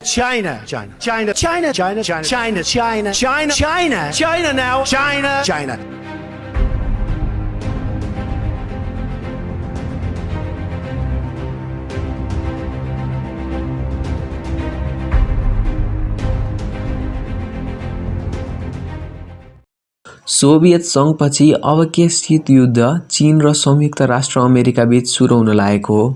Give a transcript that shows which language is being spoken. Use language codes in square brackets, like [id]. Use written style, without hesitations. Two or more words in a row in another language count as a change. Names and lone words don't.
[ne] China, China, China, China, China, China, China, China, China, China, China now, China, China. सोभियत सङ्घपछि अब के शीत युद्ध चीन र संयुक्त राष्ट्र अमेरिका बीच सुरु हुन लागेको हो।